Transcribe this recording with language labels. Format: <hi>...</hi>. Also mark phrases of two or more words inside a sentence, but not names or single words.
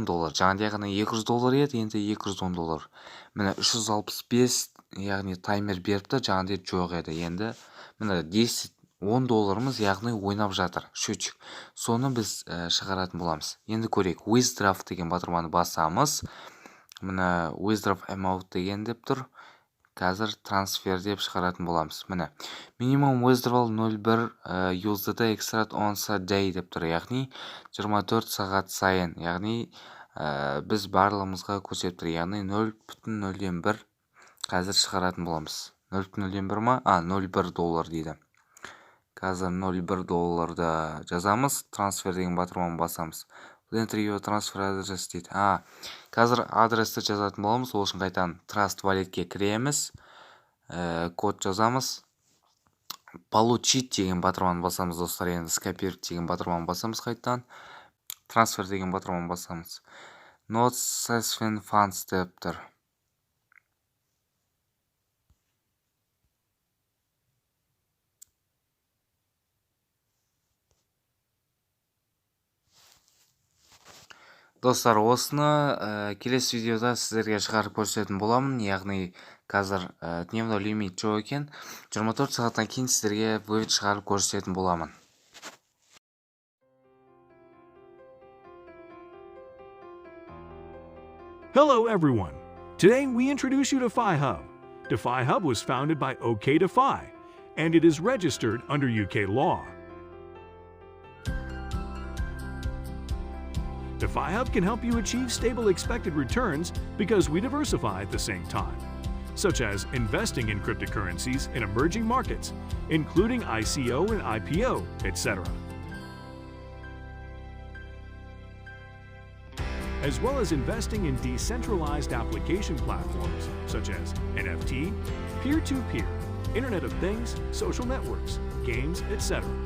<kk>Жаңағыдай ғана $200 еді, енді $210. Міне 365, яғни таймер беріпті, жаңағыдай жоқ еді. Енді міне $10, яғни ойнап жатыр, счетчик. Соны біз шығаратын боламыз. Енді көрейік. Withdraw деген батырманы басамыз. Міне</kk> <en>withdraw amount</en> <kk>деген деп тұр. Қазір трансфер деп шығаратын боламыз.</kk> <en>Міне minimum withdrawal 0.1 USD extract once a day</en> <kk>деп тұр. Яғни 24 сағат сайын. Яғни біз барлығымызға көрсетіп тұр. Яғни 0.01 қазір шығаратын боламыз. 0.01 ма? $0.1 дейді. Қазір $0.1 жазамыз. Трансфер деген батырманы басамыз.</kk> <en>Enter your transfer address дейді.</en> <kk>Қазір адресті жазатын боламыз. Ол үшін қайтадан Trust Walletке кіреміз. Код жазамыз. Получить деген батырманы басамыз достар. Енді скопировать деген батырманы басамыз қайтадан. Трансфер деген батырманы басамыз.</kk> <en>Not suspend funds</en> <kk>деп тұр. Достар, осыны келесі видеода сіздерге шығарып көрсететін боламын. Яғни қазір</kk> <ru>дневной лимит</ru> <kk>жоқ екен. 24 сағаттан кейін сіздерге вывод шығарып көрсететін боламын.</kk> <en>Hello everyone. Today we introduce you to DeFi Hub. DeFi Hub was founded by OKDeFi, and it is registered under UK law. DeFi Hub can help you achieve stable expected returns because we diversify at the same time, such as investing in cryptocurrencies in emerging markets, including ICO and IPO, etc., as well as investing in decentralized application platforms such as NFT, peer-to-peer, Internet of Things, social networks, games, etc.</en>